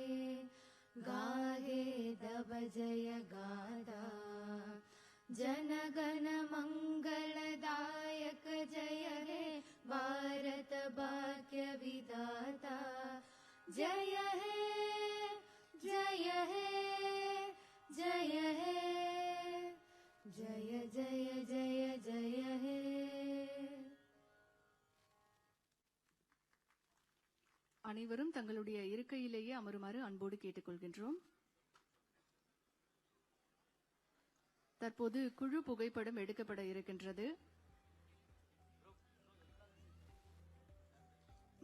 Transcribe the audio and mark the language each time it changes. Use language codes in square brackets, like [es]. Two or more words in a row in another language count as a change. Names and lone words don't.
[bn] গাহে তব জয় গাথা জনগণ মঙ্গলদায়ক জয় হে ভারত ভাগ্য বিধাতা জয় হে জয় হে জয় হে জয় জয় জয় জয় হে. [ta] அனைவரும் தங்களுடைய இருக்கையிலேயே அமருமாறு அன்போடு கேட்டுக்கொள்கின்றோம். தற்போது குழு புகைப்படம் எடுக்கப்பட இருக்கின்றது.